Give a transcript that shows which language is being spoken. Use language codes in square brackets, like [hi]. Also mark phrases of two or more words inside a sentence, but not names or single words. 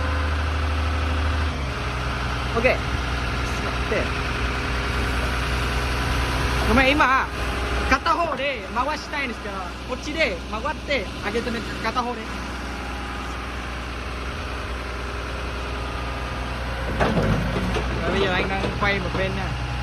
[ja] Oke. ごめん、今片方で回したいんですけど、こっちで回って上げてね、片方で。 [vi] Rồi bây giờ anh đang quay một bên nha.